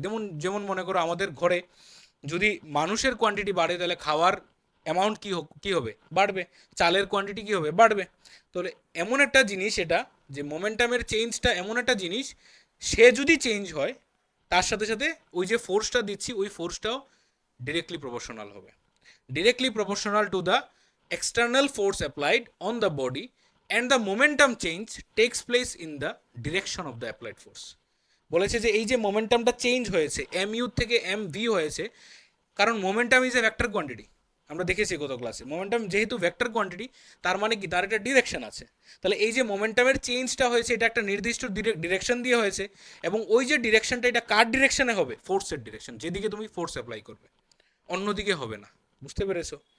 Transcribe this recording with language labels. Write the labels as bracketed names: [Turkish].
[Bangla] যেমন যেমন মনে করো আমাদের ঘরে যদি মানুষের কোয়ান্টিটি বাড়ে তাহলে খাওয়ার অ্যামাউন্ট কী হবে, বাড়বে। চালের কোয়ান্টিটি কী হবে, বাড়বে। তাহলে এমন একটা জিনিস এটা, যে মোমেন্টামের চেঞ্জটা এমন একটা জিনিস, সে যদি চেঞ্জ হয় তার সাথে সাথে ওই যে ফোর্সটা দিচ্ছি ওই ফোর্সটাও ডিরেক্টলি প্রপোর্শনাল হবে। [English] Directly proportional to the external force applied on the body and the momentum change takes place in the direction of the applied force। [Bangla] বলেছে যে এই যে মোমেন্টামটা চেঞ্জ হয়েছে mu থেকে mv হয়েছে, কারণ momentum is a vector quantity. আমরা দেখেছি গত ক্লাসে, মোমেন্টাম যেহেতু ভেক্টর কোয়ান্টিটি তার মানে কি তার একটা ডিরেকশন আছে। তাহলে এই যে মোমেন্টামের চেঞ্জটা হয়েছে এটা একটা নির্দিষ্ট ডিরেকশন দিয়ে হয়েছে, এবং ওই যে ডিরেকশনটা এটা কার ডিরেকশনে হবে, ফোর্সের ডিরেকশন, যেদিকে তুমি ফোর্স অ্যাপ্লাই করবে, অন্যদিকে হবে না। বুঝতে পেরেছো?